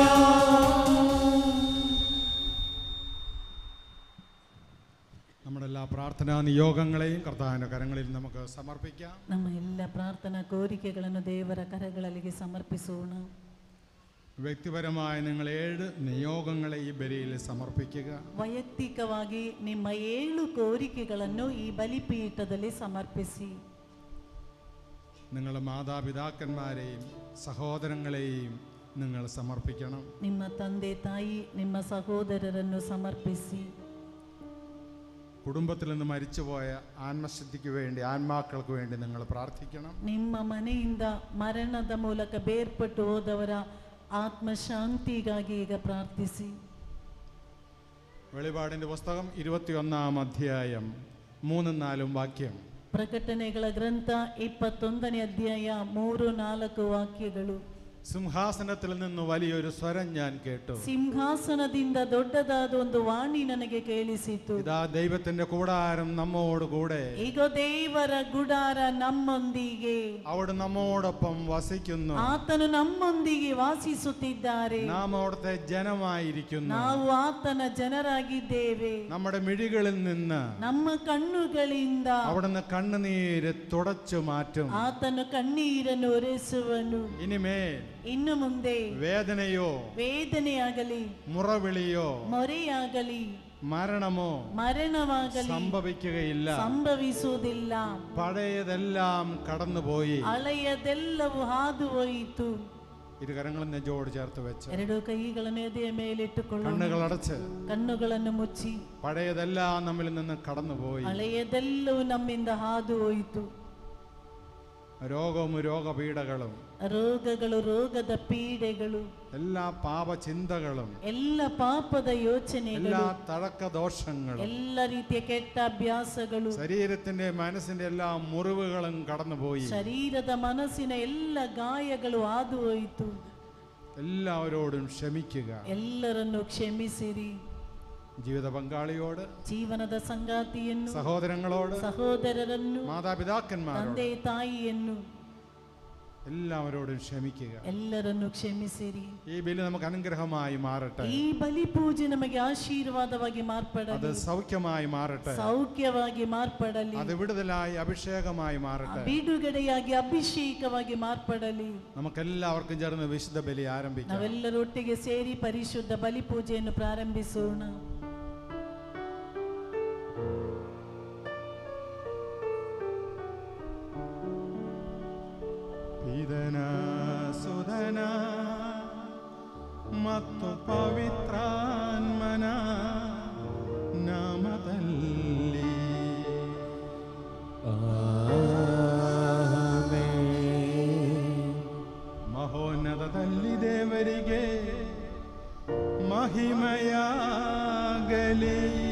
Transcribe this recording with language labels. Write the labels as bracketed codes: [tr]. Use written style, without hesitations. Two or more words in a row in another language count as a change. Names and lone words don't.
[ml] പ്രാർത്ഥനാ നിയോഗങ്ങളെയും കർത്താവിൻ്റെ കരങ്ങളിൽ നമുക്ക് സമർപ്പിക്കാം. [kn] ನಮ್ಮ ಎಲ್ಲ ಪ್ರಾರ್ಥನಾ ಕೋರಿಕೆಗಳನ್ನು ದೇವರ ಕರಗಳಿಗೆ ಸಮರ್ಪಿಸೋಣ. [ml] ವ್ಯಕ್ತಿಪರമായ നിങ്ങൾ 7 നിയോഗങ്ങളെ [kn] ಈ ಬಲಿಯಲ್ಲಿ [ml] ಸಮರ್ಪಿക്കുക. [kn] ವೈಯಕ್ತಿಕವಾಗಿ ನಿಮ್ಮ 7 ಕೋರಿಕೆಗಳನ್ನು ಈ ಬಲಿಪೀಠದಲ್ಲಿ ಸಮರ್ಪಿಸಿ. [ml] നിങ്ങളുടെ മാതാപിതാക്കന്മാരെയും സഹോദരങ്ങളെയും നിങ്ങൾ സമർപ്പിക്കണം. [kn] ನಿಮ್ಮ ತಂದೆ ತಾಯಿ ನಿಮ್ಮ ಸಹೋದರರನ್ನು ಸಮರ್ಪಿಸಿ. [ml] കുടുംബത്തിൽ നിന്ന് മരിച്ചുപോയ ആത്മശുദ്ധിക്ക് വേണ്ടി ആത്മാക്കൾക്ക് വേണ്ടി നിങ്ങൾ പ്രാർത്ഥിക്കണം. [kn] ನಿಮ್ಮ ಮನೆಯಿಂದ ಮರಣದ ಮೂಲಕ ಬೇರ್ಪಟ್ಟು ಹೋದವರ ಆತ್ಮಶಾಂತಿಗಾಗಿ ಈಗ ಪ್ರಾರ್ಥಿಸಿ. [ml] വെളിപാടിന്റെ പുസ്തകം 21-ാം അധ്യായം 3-4 വാക്യം. [kn] ಪ್ರಕಟಣೆಗಳ ಗ್ರಂಥ 21ನೇ ಅಧ್ಯಾಯ 3-4 ವಾಕ್ಯಗಳು. [ml] സിംഹാസനത്തിൽ നിന്ന് വലിയൊരു സ്വരം ഞാൻ കേട്ടു. [kn] ಸಿಂಹಾಸನದಿಂದ ದೊಡ್ಡದಾದ ಒಂದು ವಾಣಿ ನನಗೆ ಕೇಳಿಸಿತು. [ml] ഇതാ ദൈവത്തിന്റെ കൂടാരം നമ്മോട് കൂടെ. [kn] ಈಗ ದೇವರ ಗುಡಾರ ನಮ್ಮೊಂದಿಗೆ. [ml] അവിടെ നമ്മോടൊപ്പം വസിക്കുന്നു. [kn] ಆತನು ನಮ್ಮೊಂದಿಗೆ ವಾಸಿಸುತ್ತಿದ್ದಾರೆ. [ml] നാം അവിടുത്തെ ജനമായിരിക്കുന്നു. [kn] ನಾವು ಆತನ ಜನರಾಗಿದ್ದೇವೆ. [ml] നമ്മുടെ മിഴികളിൽ നിന്ന് [kn] ನಮ್ಮ ಕಣ್ಣುಗಳಿಂದ [ml] അവിടുന്ന് കണ്ണുനീര് തുടച്ചു മാറ്റും. [kn] ಆತನು ಕಣ್ಣೀರನ್ನು ಒರೆಸುವನು. [ml] ഇനിമേൽ [kn] ಇನ್ನು ಮುಂದೆ ವೇದನೆಯಾಗಲಿ [ml] മുറവിളിയോ [kn] ಮೊರೆಯಾಗಲಿ [ml] മരണമാകಲಿ [kn] ಸಂಭವಿಸುವುದಿಲ್ಲ. [ml] പഴയതെല്ലാം കടന്നുപോയി. [kn] ಹಳೆಯದೆಲ್ಲವೂ ಹಾದು ಹೋಯಿತು. [ml] ഇരുകരങ്ങളും നെഞ്ചോട് ചേർത്ത് വെച്ച് [kn] ಎರಡು ಕೈಗಳನ್ನು ಎದೆಯ ಮೇಲಿಟ್ಟುಕೊಳ್ಳೋಣ. [ml] കണ്ണുകളടച്ച് [kn] ಕಣ್ಣುಗಳನ್ನು ಮುಚ್ಚಿ [ml] പഴയതെല്ലാം നമ്മിൽ നിന്ന് കടന്നുപോയി. [kn] ಹಳೆಯದೆಲ್ಲವೂ ನಮ್ಮಿಂದ ಹಾದು ಹೋಯಿತು. [ml] രോഗവും രോഗപീഠകളും [kn] ರೋಗಗಳು ರೋಗದ ಪೀಡೆಗಳು [ml] എല്ലാ പാപചിന്തകളും [kn] ಎಲ್ಲ ಪಾಪದ ಯೋಚನೆಗಳು [ml] എല്ലാ തഴക്കദോഷങ്ങളും [kn] ಎಲ್ಲ ರೀತಿಯ ಕೆಟ್ಟ ಅಭ್ಯಾಸಗಳು [ml] ശരീരത്തിന്റെ മനസ്സിന്റെ എല്ലാ മുറിവുകളും കടന്നുപോയി. [kn] ಶರೀರದ ಮನಸ್ಸಿನ ಎಲ್ಲ ಗಾಯಗಳು ಹಾದು ಹೋಯಿತು. [ml] എല്ലാവരോടും ക്ഷമിക്കുക. [kn] ಎಲ್ಲರನ್ನು ಕ್ಷಮಿಸಿರಿ. [ml] ജീവിത പങ്കാളിയോട്, [kn] ಜೀವನದ ಸಂಗಾತಿಯನ್ನು, [ml] സഹോദരങ്ങളോട്, [kn] ಸಹೋದರರನ್ನು, [ml] മാതാപിതാക്കന്മാരോട്, [kn] ತಂದೆ ತಾಯಿಯನ್ನು [ml] എല്ലാവരോടും ക്ഷമിക്കുക. [kn] ಎಲ್ಲರನ್ನು ಕ್ಷಮಿಸಿರಿ. [ml] ഈ ബലി നമുക്ക് അനുഗ്രഹമായി മാറട്ടെ. [kn] ಈ ಬಲಿ ಪೂಜೆ ನಮಗೆ ಆಶೀರ್ವಾದವಾಗಿ ಮಾರ್ಪಡಲಿ. [ml] അത് സൗഖ്യമായി മാറട്ടെ. [kn] ಸೌಖ್ಯವಾಗಿ ಮಾರ್ಪಡಲಿ. [ml] അത് വിടുതലായി അഭിഷേകമായി മാറട്ടെ. [kn] ಬಿಡುಗಡೆಯಾಗಿ ಅಭಿಷೇಕವಾಗಿ ಮಾರ್ಪಡಲಿ. [ml] നമുക്കെല്ലാവർക്കും ചേർന്ന് വിശുദ്ധ ബലി ആരംഭിക്കാം. [kn] ನಾವೆಲ್ಲರೂ ಒಟ್ಟಿಗೆ ಸೇರಿ ಪರಿಶುದ್ಧ ಬಲಿ ಪೂಜೆಯನ್ನು ಪ್ರಾರಂಭಿಸೋಣ. ಪಿತನ ಸುಧನ ಮತ್ತು ಪವಿತ್ರಾತ್ಮನ ನಾಮದಲ್ಲಿ ಮಹೋನ್ನತದಲ್ಲಿ ದೇವರಿಗೆ ಮಹಿಮೆಯಾಗಲಿ.